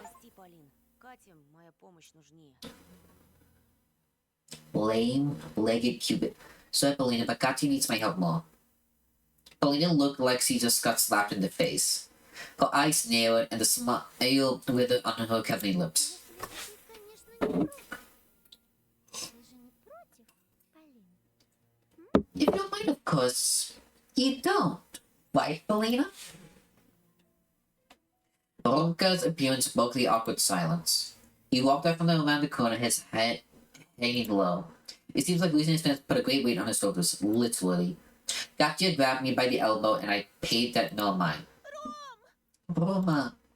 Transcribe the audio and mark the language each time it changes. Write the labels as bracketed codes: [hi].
[ru] Прости, Полин. Кате моя помощь нужнее. [en] Lame-legged Cupid. Sorry, Polina, but Katya needs my help more. Polina looked like she just got slapped in the face. Her eyes narrowed and the smile withered on her curving lips. [ru] Если, конечно, не против, Полин. [en] If you don't mind, of course, you don't. Right, Polina? Ronka's appearance broke the awkward silence. He walked out from around the corner, his head hanging low. It seems like losing his fence put a great weight on his shoulders, literally. Katya grabbed me by the elbow, and I paid that no mind. Roma.